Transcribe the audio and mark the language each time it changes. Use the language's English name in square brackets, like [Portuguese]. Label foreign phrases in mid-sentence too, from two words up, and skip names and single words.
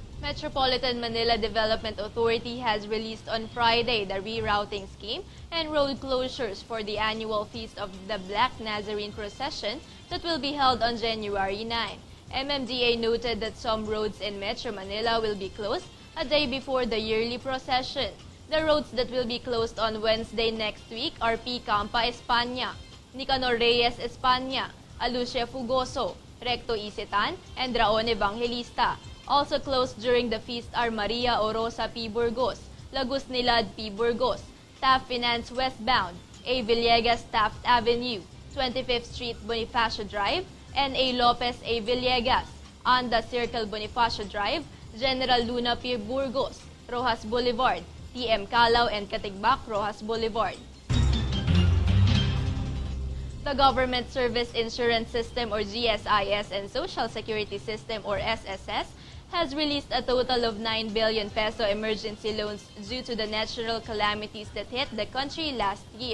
[English] Metropolitan Manila Development Authority has released on Friday the rerouting scheme and road closures for the annual Feast of the Black Nazarene Procession that will be held on January 9. MMDA noted that some roads in Metro Manila will be closed a day before the yearly procession. The roads that will be closed on Wednesday next week are P. Campa España, Nicanor Reyes España, Alucia Fugoso, Recto Isitan, and Raon Evangelista. Also closed during the feast are Maria Orosa P. Burgos, Lagos Nilad P. Burgos, Taft Finance Westbound, A. Villegas Taft Avenue, 25th Street Bonifacio Drive, N. A. Lopez A. Villegas, Anda Circle Bonifacio Drive, General Luna P. Burgos, Rojas Boulevard, T.M. Calao and Katigbak Rojas Boulevard. The Government Service Insurance System or GSIS and Social Security System or SSS has released a total of 9 billion peso emergency loans due to the natural calamities that hit the country last year.